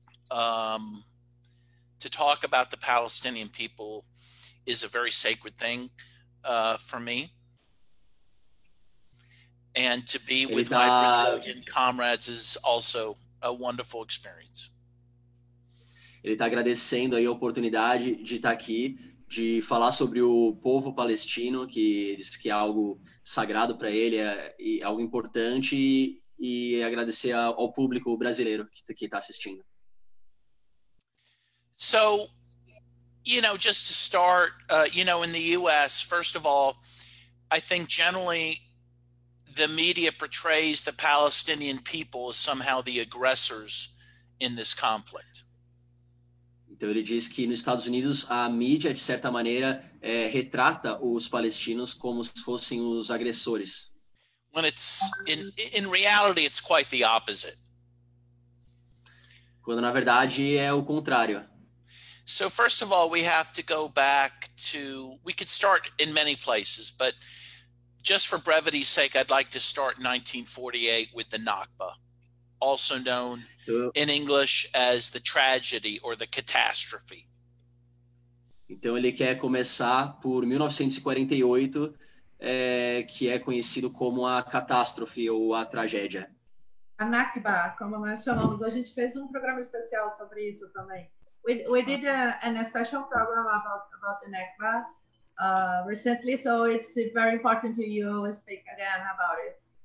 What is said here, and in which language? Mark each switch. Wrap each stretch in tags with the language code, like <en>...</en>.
<en>To talk about the Palestinian people is a very sacred thing for me. And to be with my Brazilian comrades is also a wonderful experience.</en> <pt>Ele está agradecendo aí a oportunidade de estar aqui, de falar sobre o povo palestino, que diz que é algo sagrado para ele, é algo importante, e agradecer ao público brasileiro que está assistindo.</pt> <en>So, just to start, in the U.S., first of all, I think generally the media portrays the Palestinian people as somehow the aggressors in this conflict.</en> <pt>Então ele diz que nos Estados Unidos a mídia, de certa maneira, retrata os palestinos como se fossem os agressores.</pt> <en>When it's in reality, it's quite the opposite.</en> <pt>Quando na verdade é o contrário.</pt> <en>So first of all, we have to go back to, we could start in many places, but just for brevity's sake, I'd like to start in 1948 with the Nakba, also known in English as the tragedy or the catastrophe.</en> <pt>Então ele quer começar por 1948, que é conhecido como a catástrofe ou a tragédia. A Nakba, como nós chamamos, a gente fez um programa especial sobre isso também.</pt> <en>We did a special program about the Nakba recently, so it's very important to you speak again about it.</en>